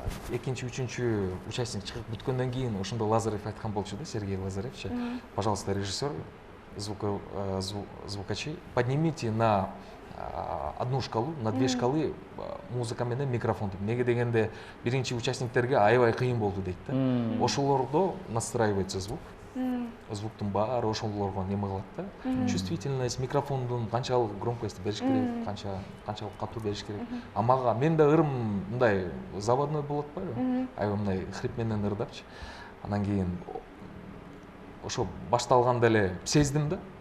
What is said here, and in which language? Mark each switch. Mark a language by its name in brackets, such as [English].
[Kyrgyz] Экинчи, үчүнчү участник чыгып бүткөндөн кийин ошондо Лазарев айткан болчу да, Сергей Лазаревчи. [Russian] Пожалуйста, режиссер, звукачи, поднимите на одну шкалу, на 2 шкалы музыка [Kyrgyz] менен микрофонду. Неге дегенде биринчи участниктерге аябай кыйын болду дейт да. Ошолордо настраивается звук. Звуктун баары ошолорго неме кылат да. Чувствительность микрофондун канчалык громкость бериш керек, канчалык катуу бериш керек. А мага мен да ырым мындай заводной болот атпайбы? Аябай мындай хрип менен ырдапчы. Анан кийин ошо башталганда эле сездим да.